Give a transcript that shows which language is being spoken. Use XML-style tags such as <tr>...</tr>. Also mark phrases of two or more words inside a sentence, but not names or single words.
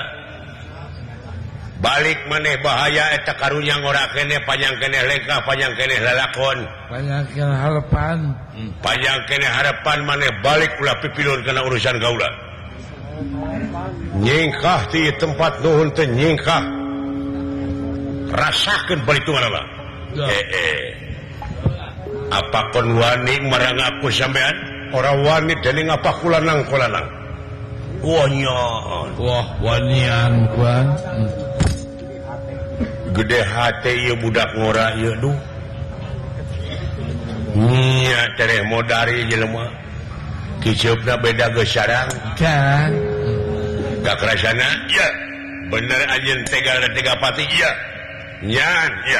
<su>Balik maneh bahaya eta karunya ngorakeun panjang keneh lengkah panjang keneh lalakon. Panjangkeun harapan. Panjang keneh harapan maneh balik ulah pipilun kana urusan gaula. Nyingkah ti tempat nuhun teh nyingkah. Rasakeun perhitunganna.</su> <jv>Apa kon wani marang aku sampean? Ora wani dening apa kulanang. Wah, wanian kuan.</jv> <su>Gede hati ieu budak ngora ieu duh. Nya tereh modari jelema. Kiceupna beda geus sarang. Kan. Kakrasana iya. Bener anjeun tega pati iya. Nyan iya.</su>